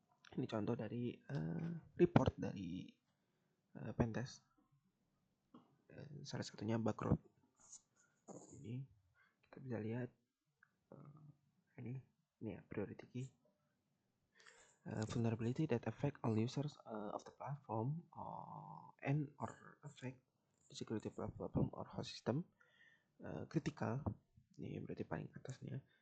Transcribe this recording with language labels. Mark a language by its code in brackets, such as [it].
[id] Ini contoh dari report dari pentest. Salah satunya Bugcrowd. Ini kita bisa lihat ini ya priority key. [en] Vulnerability that affect all users of the platform and or affect the security platform or host system. [id] Critical, ini berarti paling atasnya.